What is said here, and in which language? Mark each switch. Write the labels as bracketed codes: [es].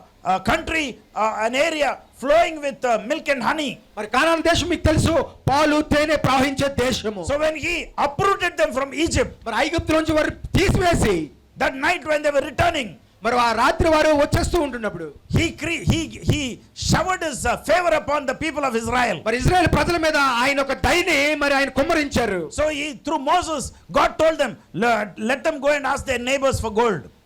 [en] A country, an area flowing with milk and honey. [te] మరి కానాను దేశం మీకు తెలుసు పాలు తేనె ప్రవహించే దేశము. [en] So when he uprooted them from Egypt, [te] మరి ఐగుప్తు నుంచి వారు తీసివేసి [en] that night when they were returning, [te] మరి ఆ రాత్రి వారు వచ్చేస్తూ ఉంటున్నప్పుడు [en] he showered his favor upon the people of Israel. [te] మరి ఇశ్రాయేల్ ప్రజల మీద ఆయన ఒక దయని మరి ఆయన కుమ్మరించారు. [en] So through Moses, God told them, let them go and ask their neighbors for gold.